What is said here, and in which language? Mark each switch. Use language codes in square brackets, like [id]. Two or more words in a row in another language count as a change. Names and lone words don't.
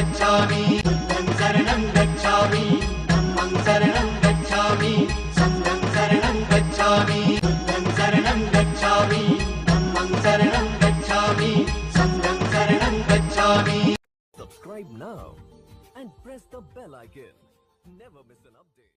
[pi] गच्छामि बुद्धं शरणं गच्छामि धम्मं शरणं गच्छामि संघं शरणं गच्छामि बुद्धं शरणं गच्छामि धम्मं शरणं गच्छामि संघं शरणं गच्छामि. [en] Subscribe now and press the bell icon. Never miss an update.